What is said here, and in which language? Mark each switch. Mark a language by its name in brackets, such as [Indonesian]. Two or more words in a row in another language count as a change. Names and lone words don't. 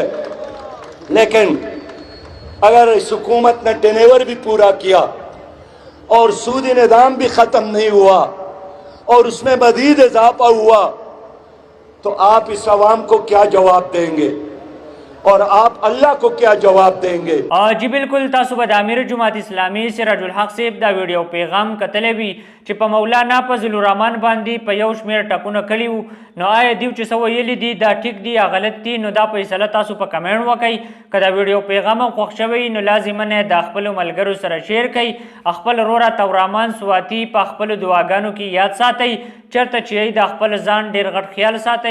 [Urdu] لیکن اگر اس حکومت نے ٹینیور بھی پورا کیا اور سودی نظام بھی ختم نہیں ہوا اور اس میں مزید اضافہ ہوا، تو آپ اس عوام کو کیا جواب دیں گے اور آپ اللہ کو کیا جواب دیں گے؟ [Pashto] جی بالکل تاسو به د امیر جماعت اسلامي سراج الحق صاحب دا ویډیو پیغام کتلی وي چې په مولانا فضل الرحمن باندې په یو شمېر ټکونه کړي وو، نو آیا دیو چې څه ویلي دي دا ټیک دي یا غلط دي؟ نو دا فیصله تاسو په کمنټ وکئ۔ که دا ویډیو پیغام هم خوښ شوی نو لازماً د خپلو ملګرو سره شیر کړئ، خپل ورور تورحمان سواتي په خپلو دعاګانو کې یاد ساتئ، چېرته چې د خپل ځان ډېر غټ خیال ساتئ۔